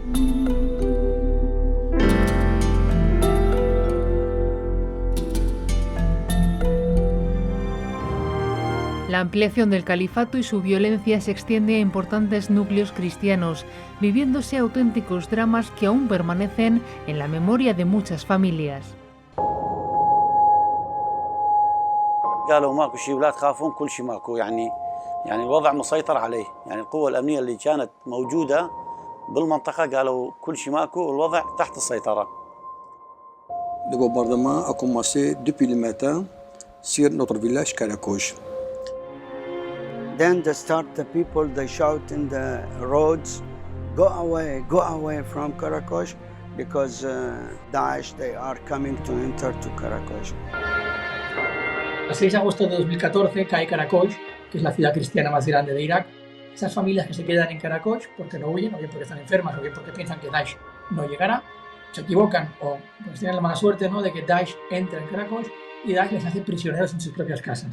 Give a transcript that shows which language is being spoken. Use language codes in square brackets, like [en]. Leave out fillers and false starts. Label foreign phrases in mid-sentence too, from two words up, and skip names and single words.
[es] La ampliación del califato y su violencia se extiende a importantes núcleos cristianos, viviéndose auténticos dramas que aún permanecen en la memoria de muchas familias. [ar] قالوا ماكو شيء ولا تخافون كل شيء ماكو يعني الوضع مسيطر عليه يعني القوة الأمنية اللي كانت موجودة بالمنطقة قالوا كل شيء ماكو والوضع تحت السيطرة. [fr] Le bombardement a commencé depuis le matin sur notre village Karakosh. [en] Then the people they shout in the roads, go away from Karakosh because Daesh they are coming to enter to Karakosh. [es] El 6 de agosto de 2014 cae Karakosh, que es la ciudad cristiana más grande de Irak. Esas familias que se quedan en Karakosh porque no huyen, o bien porque están enfermas, o bien porque piensan que Daesh no llegará, se equivocan o pues tienen la mala suerte, ¿no?, de que Daesh entra en Karakosh y Daesh les hace prisioneros en sus propias casas.